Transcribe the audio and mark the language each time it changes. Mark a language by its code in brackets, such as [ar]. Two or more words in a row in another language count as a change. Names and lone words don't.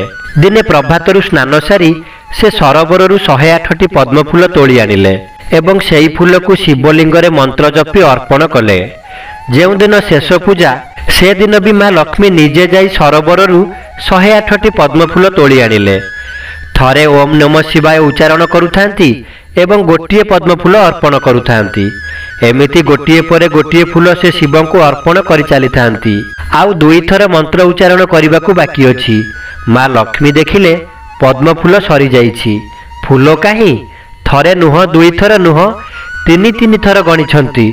[or] ଦିନେ ପ୍ରଭାତରୁ ସ୍ନାନ ସାରି ସେ ସରୋବରୁ 108ଟି ପଦ୍ମଫୁଲ ତୋଳି ଆଣିଲେ ଏବଂ ସେଇ ଫୁଲ କୁ ଶିବଲିଙ୍ଗ ରେ ମନ୍ତ୍ର ଜପି ଅର୍ପଣ କଲେ। ଯେଉଁ ଦିନ ଶେଷ ପୂଜା ସେ ଦିନ ବି ମାଁ ଲକ୍ଷ୍ମୀ ନିଜେ ଯାଇ ସରୋବରୁ 108ଟି ପଦ୍ମଫୁଲ ତୋଳି ଆଣିଲେ। ଥରେ [sa] ओम नमः शिवाय [or] ଉଚ୍ଚାରଣ କରୁଥାନ୍ତି ଏବଂ ଗୋଟିଏ ପଦ୍ମଫୁଲ ଅର୍ପଣ କରୁଥାନ୍ତି। ଏମିତି ଗୋଟିଏ ପରେ ଗୋଟିଏ ଫୁଲ ସେ ଶିବ କୁ ଅର୍ପଣ କରି ଚାଲି ଥାନ୍ତି। ଆଉ ଦୁଇ ଥର ମନ୍ତ୍ର ଉଚ୍ଚାରଣ କରିବା ବାକି ଅଛି। ମାଁ ଲକ୍ଷ୍ମୀ ଦେଖିଲେ ପଦ୍ମଫୁଲ ସରି ଯାଇଛି। ଫୁଲ କାହିଁ? ଥରେ ନୁହଁ, ଦୁଇ ଥର ନୁହଁ, ତିନି ତିନି ଥର ଗଣିଛନ୍ତି।